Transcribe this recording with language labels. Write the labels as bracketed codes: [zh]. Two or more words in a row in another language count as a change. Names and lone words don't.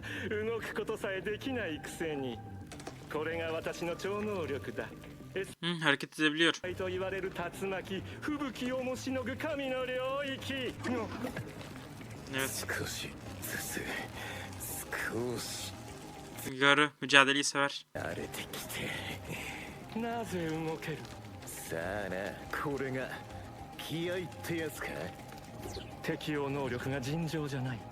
[ja] 動くことさえできないくせに。これが私の超能力だ。 [tr] Hareket edebiliyor. [ja] と言われる竜巻、吹雪をもしのぐ神の領域。 [tr] Evet. [ja] 少しずつ少し [tr] Garu mücadeleyi sever. [ja] 慣れてきて。なぜ動ける。さあな、これが気合ってやつか。適応能力が尋常じゃない。